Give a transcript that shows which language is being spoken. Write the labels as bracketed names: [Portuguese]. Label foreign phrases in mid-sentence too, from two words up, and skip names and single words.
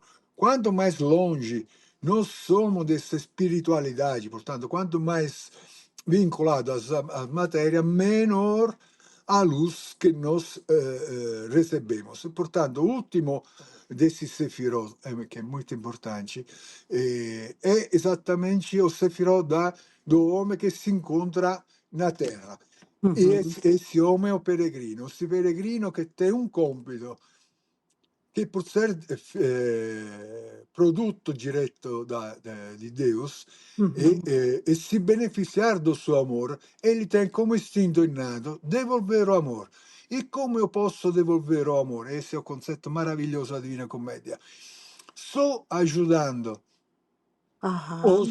[Portuguese] Quanto mais longe nós somos dessa espiritualidade, portanto, quanto mais vinculado à matéria, menor a luz que nós recebemos. Portanto, o último desses sefirot, que é muito importante, é exatamente o sefirot do homem que se encontra na Terra. E Uhum. esse homem é o peregrino, esse peregrino que tem um compito che por ser [Italian] prodotto diretto di [Portuguese] Deus Uhum. e se beneficiar do suo amor, ele tem como instinto innato devolver o amor. E come eu posso devolver o amor? Esse é o concetto maravilhoso da Divina Commedia. Só ajudando Aham.